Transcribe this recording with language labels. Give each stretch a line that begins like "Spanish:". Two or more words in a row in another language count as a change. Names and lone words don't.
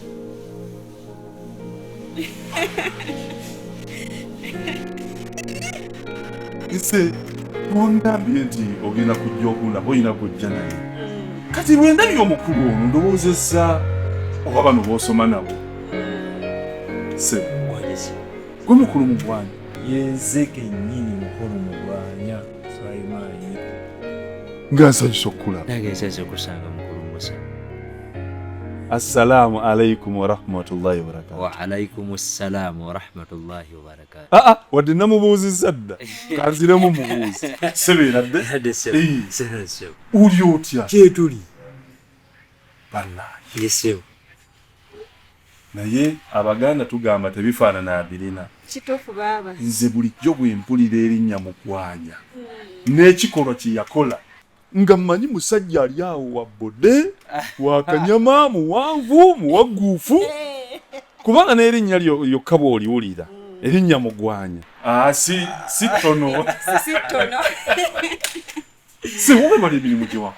Ganda: ise bondambye nti ogenda kujja okundaba oyina kujja naye kati lwendabye omukulu ono ndowoozesa oba bano boosoma nabo se gwe mukulu mugwanya yenze kennyini mukulu mugwanya Sulaiman nga nsanyusa okukulaba nagenze kusanga mukulu Musa.
Arabic: السلام عليكم ورحمة الله وبركاته. وعليكم السلام ورحمة الله وبركاته.
Ganda: Wadde namubuuzizza dda kanziremu mubuuzi sebeera dde uli otya kyetuli bannange yesewo naye abaganda tugamba tebifaanana abirina kituufu baba nze bulijjo bwe mpulira erinnya Mugwanya n'ekikolwa kye yakola nga mmanyi musajja ali awo wa bode wakanyama muwanvu muwaguufu kubanga n'erinnya lyokka bw'oliwulira erinnya Mugwanya si tono si wowe bali emirimu gyewa